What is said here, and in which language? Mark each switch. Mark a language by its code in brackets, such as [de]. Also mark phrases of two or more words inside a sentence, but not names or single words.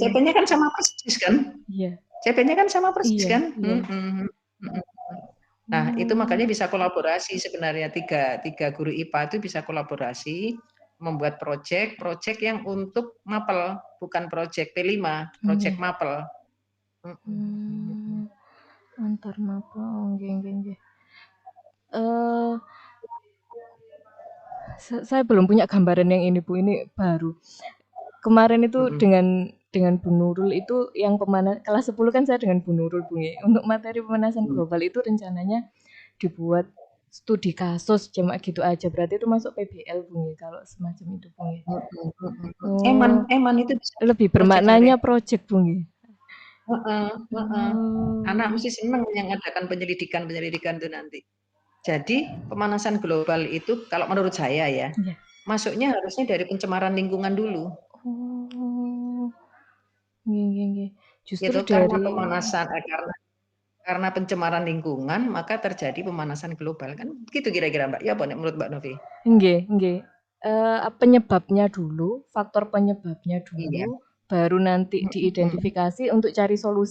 [id] CP-nya kan sama persis kan? iya. CP-nya kan sama persis Iya, kan? iya. Nah, itu Oh, makanya bisa kolaborasi sebenarnya tiga guru IPA itu bisa kolaborasi membuat proyek yang untuk mapel, bukan proyek P5, proyek nggih. mapel. Antar mapel, oh, [jv] nggih nggih nggih. [id] Eee, saya belum punya gambaran yang ini Bu, ini baru. Kemarin itu dengan Bu Nurul itu yang kelas 10 kan saya dengan Bu Nurul Bu ya. Untuk materi pemanasan global itu rencananya dibuat studi kasus cuma gitu aja. Berarti itu masuk PBL Bu ya kalau semacam itu Bu ya. Oh, Eman itu bisa lebih proyek nanti. bermaknanya project Bu ya. Anak Oh, mesti senang yang adakan penyelidikan itu nanti. Jadi pemanasan global itu kalau menurut saya ya, iya. masuknya harusnya dari pencemaran lingkungan dulu. [jv] Oh, nggih nggih nggih. [id] Justru Gitu karena dari pemanasan karena pencemaran lingkungan maka terjadi pemanasan global kan gitu kira-kira Mbak ya apa menurut Mbak Novi? [jv] nggih nggih. [id] Penyebabnya dulu, faktor penyebabnya Iya. dulu, baru nanti diidentifikasi untuk cari solusi.